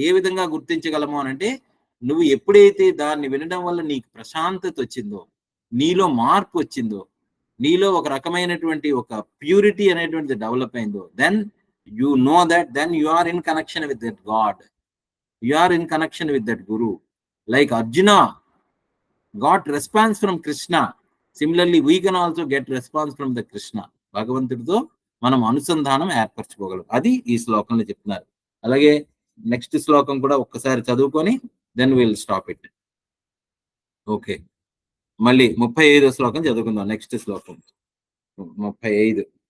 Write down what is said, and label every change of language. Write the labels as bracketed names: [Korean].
[Telugu] ఏ విధంగా గుర్తించగలము అని అంటే, నువ్వు ఎప్పుడైతే దాన్ని వినడం వల్ల నీకు ప్రశాంతత వచ్చిందో, నీలో మార్పు వచ్చిందో, నీలో ఒక రకమైనటువంటి ఒక ప్యూరిటీ అనేటువంటిది డెవలప్ అయిందో, [English] Then you know that then you are in connection with that God, you are in connection with that guru. Like Arjuna got response from Krishna, similarly we can also get response from the Krishna. [Telugu] భగవంతుడితో మనం అనుసంధానం ఏర్పరచుకోగలం. అది ఈ శ్లోకంలో చెప్తున్నారు. అలాగే next శ్లోకం కూడా ఒక్కసారి చదువుకొని [English] Then will stop it. [Telugu] Okay, మళ్ళీ 35వ శ్లోకం చదువుకుందాం. నెక్స్ట్ శ్లోకం 35.